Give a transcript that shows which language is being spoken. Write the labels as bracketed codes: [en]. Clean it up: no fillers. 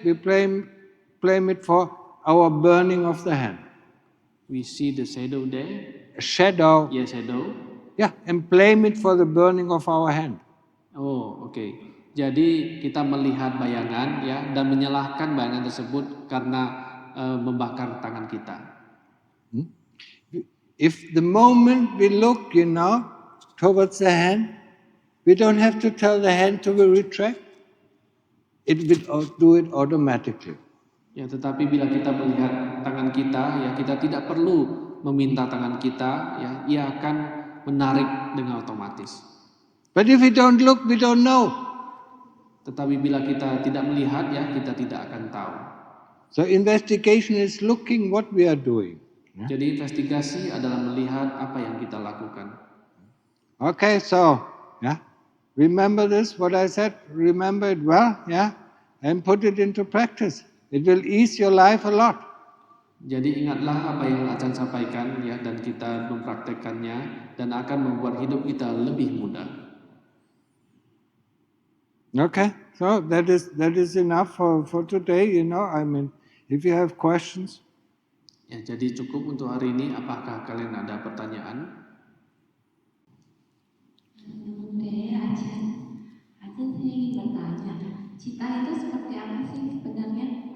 [en] We blame it for our burning of the hand. We see the shadow there. A shadow. Yeah, shadow. Yeah, and blame it for the burning of our hand. Oh, okay. [id] Jadi kita melihat bayangan, ya, dan menyalahkan bayangan tersebut karena membakar tangan kita. [en] If the moment we look, towards the hand, we don't have to tell the hand to retract. It will do it automatically. [id] Ya, tetapi bila kita melihat tangan kita, ya, kita tidak perlu meminta tangan kita, ya, ia akan menarik dengan otomatis. [en] But if we don't look, we don't know. [id] Tetapi bila kita tidak melihat, ya, kita tidak akan tahu. [en] So investigation is looking what we are doing. [id] Jadi investigasi adalah melihat apa yang kita lakukan. [en] Okay, so remember this, what I said, remember it well, and put it into practice. It will ease your life a lot. [id] Jadi ingatlah apa yang Acan sampaikan ya, dan kita mempraktekkannya dan akan membuat hidup kita lebih mudah. [en] Okay, so that is enough for today. I mean, if you have questions. [id] Ya, jadi cukup untuk hari ini. Apakah kalian ada pertanyaan? Aceh saya ingin bertanya, cita itu seperti apa sih sebenarnya?